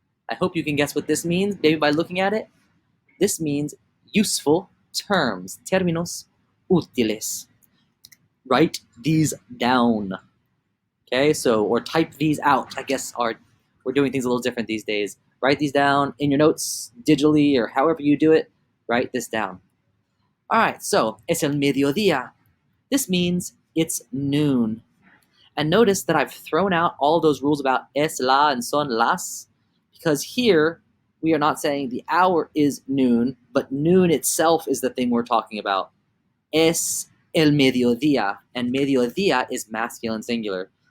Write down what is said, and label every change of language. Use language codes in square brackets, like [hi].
[en] I hope you can guess what this means, maybe by looking at it. This means useful terms, [es] términos útiles. [en] Write these down. Okay, so, or type these out. I guess we're doing things a little different these days. Write these down in your notes digitally or however you do it. Write this down. All right, so [es] es el mediodía. [en] This means it's noon. And notice that I've thrown out all those rules about es la and son las, because here we are not saying the hour is noon, but noon itself is the thing we're talking about. [es] Es el mediodía, [en] and mediodía is masculine singular.